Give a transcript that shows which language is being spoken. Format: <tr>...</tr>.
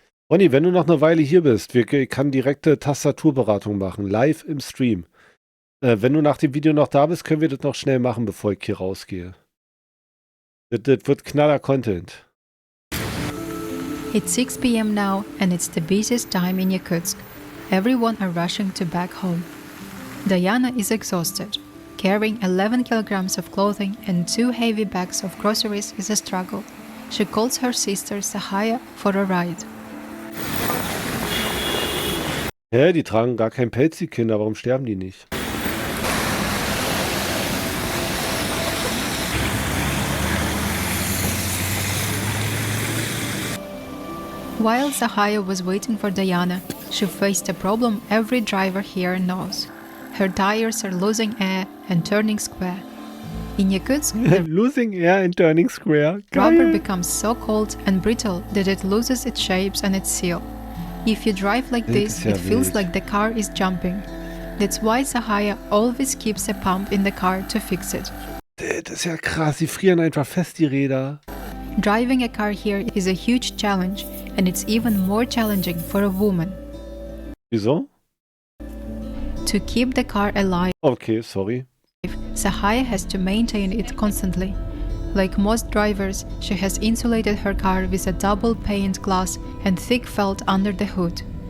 <de>Ronny, wenn du noch eine Weile hier bist, ich kann direkte Tastaturberatung machen, live im Stream. Wenn du nach dem Video noch da bist, können wir das noch schnell machen, bevor ich hier rausgehe. Das wird knaller Content.</de> <en>It's 6 p.m. now and it's the busiest time in Yakutsk. Everyone are rushing to back home. Diana is exhausted. Carrying 11 kilograms of clothing and 2 heavy bags of groceries is a struggle. She calls her sister Sahaya for a ride.</en> <de>Hä, die tragen gar kein Pelz, die Kinder. Warum sterben die nicht?</de> <en>While Sahaya was waiting for Diana, she faced a problem every driver here knows. Her tires are losing air and turning square. In Yakutsk, the Losing air and turning square. rubber</en> <de>Geil.</de> <en>becomes so cold and brittle that it loses its shapes and its seal. If you drive like this, it feels like the car is jumping. That's why Sahaya always keeps a pump in the car to fix it.</en> <de>Das ist ja krass, die frieren einfach fest, die Räder.</de> <en>Driving a car here is a huge challenge, and it's even more challenging for a woman.</en> <de>Wieso?</de> <en>To keep the car alive, Okay, sorry. Sahaya has to maintain it constantly. Like most drivers, she has insulated her car with a double pane glass and thick felt under the hood.</en>